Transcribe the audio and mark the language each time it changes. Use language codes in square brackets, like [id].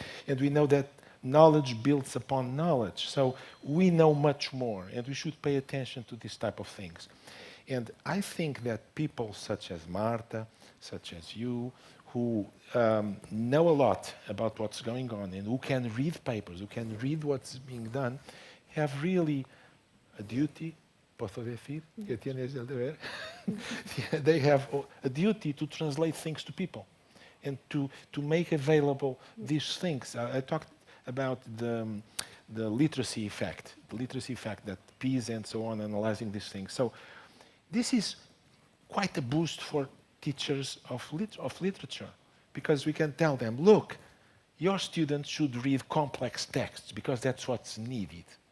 [en] And we know that knowledge builds upon knowledge. So we know much more, and we should pay attention to this type of things. And I think that people such as Marta, such as you, who know a lot about what's going on and who can read papers, who can read what's being done, have really a duty. [es] ¿Puedo decir que tienes el deber? [en] They have a duty to translate things to people and to make available these things. I talked about the literacy effect, that PISA and so on, analyzing these things. So this is quite a boost for teachers of literature, because we can tell them, look, your students should read complex texts because that's what's needed.